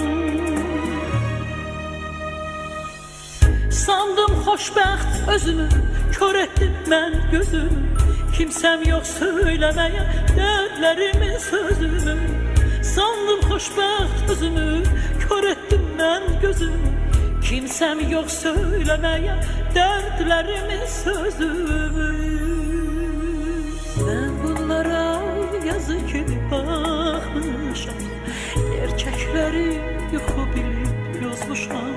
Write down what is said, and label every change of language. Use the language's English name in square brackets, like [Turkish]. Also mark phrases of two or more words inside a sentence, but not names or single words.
[Azerbaijani] Sandım xoşbəxt özümü, kör etdim mən gözümü. [Turkish] Kimsem yok söylemeye dertlerimin sözümü. [Azerbaijani] Sandım xoşbəxt özümü, kör etdim mən gözümü. [Turkish] Kimsem yok söylemeye dertlerimin sözümü. Ben bunlara yazı gibi bakmışam, gerçekleri yuxu bilip yozmuşam.